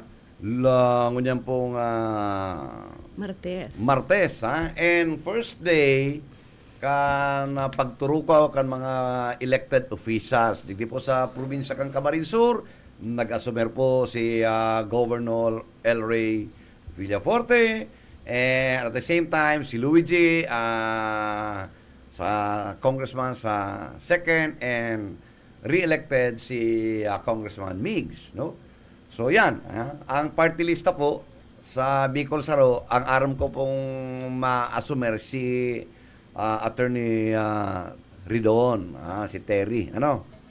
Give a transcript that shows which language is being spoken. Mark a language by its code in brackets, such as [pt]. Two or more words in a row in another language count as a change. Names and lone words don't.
[bik] Ngunyan pong Martes, ha? [en] And first day [bik] kan pagturukaw kan mga [en] elected officials. [bik] Digdi po sa probinsya kang Camarines Sur, nag-asumer po si Governor El Rey Villaforte, [en] and at the same time [bik] si Luigi sa congressman sa second, and re-elected si Congressman Migs, no? So yan, ang party lista po sa Bicol Saro, ang aram ko pong ma-asumer si Attorney Ridon, si Terry, ano?